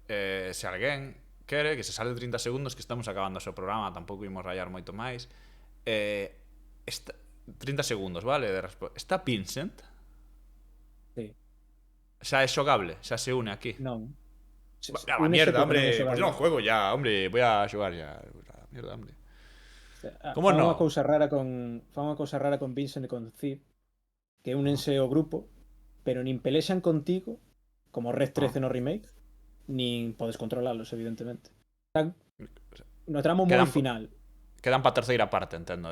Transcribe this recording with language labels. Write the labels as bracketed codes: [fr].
[gl] Se alguén quere, que se sale 30 segundos, que estamos acabando o seu programa, tampouco imos rayar moito máis. 30 segundos, vale? Está Vincent? Sí. Xa é xogable, xa se une aquí. Non. [es] A mierda, hombre, pues non juego ya, hombre, voy a xogar ya. Mierda, hombre. ¿Cómo no? [gl] Fan unha cousa rara con Vincent e con Cid, que únense ao grupo, pero nin pelexan contigo, como Red 13 no remake, nin podes controlalos, evidentemente. Están no tramo moi final. Quedan para terceira parte, entendo.